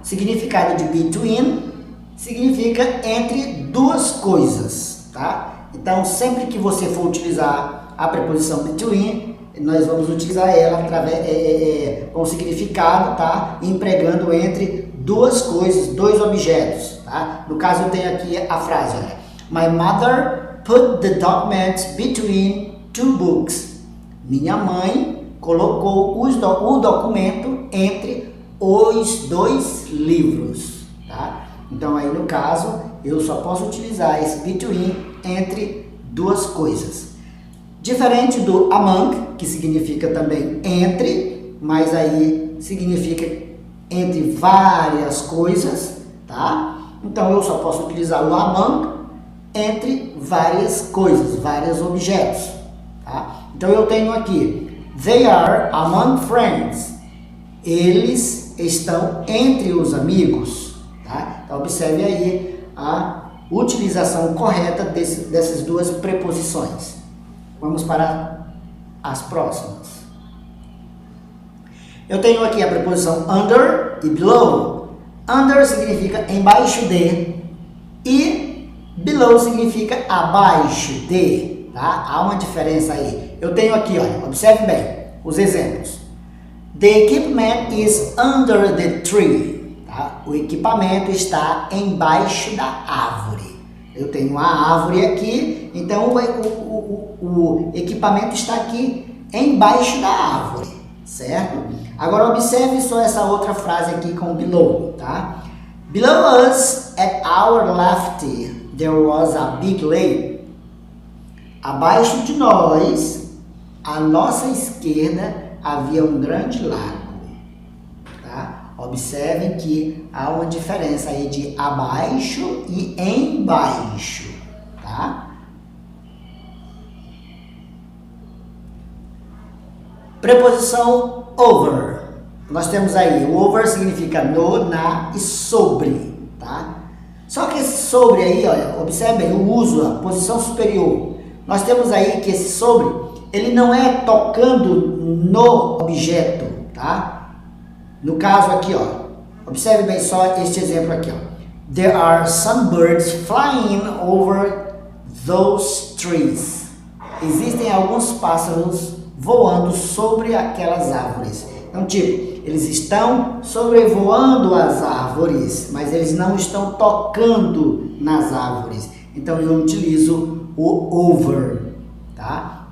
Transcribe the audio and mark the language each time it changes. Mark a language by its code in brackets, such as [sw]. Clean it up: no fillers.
[pt] Significado de between significa entre duas coisas, tá? Então, sempre que você for utilizar a preposição between, nós vamos utilizar ela com o significado, tá? Empregando entre duas coisas, dois objetos, tá? No caso, eu tenho aqui a frase, olha. [en] My mother put the documents between two books. [pt] Minha mãe colocou o documento entre os dois livros, tá? Então, aí no caso, eu só posso utilizar esse between entre duas coisas. Diferente do among, que significa também entre, mas aí significa entre várias coisas, tá? Então, eu só posso utilizar o among entre várias coisas, vários objetos, tá? Então, eu tenho aqui, [en] they are among friends. [pt] Eles estão entre os amigos, tá? Então, observe aí a utilização correta dessas duas preposições. Vamos para as próximas. Eu tenho aqui a preposição under e below. Under significa embaixo de e below significa abaixo de, tá? Há uma diferença aí. Eu tenho aqui, olha, observe bem os exemplos. [en] The equipment is under the tree. [pt] Tá? O equipamento está embaixo da árvore. Eu tenho uma árvore aqui, então o equipamento está aqui embaixo da árvore, certo? Agora observe só essa outra frase aqui com below, tá? [en] Below us, at our left, there was a big lake. [pt] Abaixo de nós, à nossa esquerda, havia um grande lago. Observem que há uma diferença aí de abaixo e embaixo, tá? Preposição over. Nós temos aí, o over significa no, na e sobre, tá? Só que esse sobre aí, olha, observem o uso, a posição superior. Nós temos aí que esse sobre, ele não é tocando no objeto, tá? No caso aqui, ó, observe bem só este exemplo aqui, ó. [en] There are some birds flying over those trees. [pt] Existem alguns pássaros voando sobre aquelas árvores. Então, tipo, eles estão sobrevoando as árvores, mas eles não estão tocando nas árvores. Então, eu utilizo o over, tá?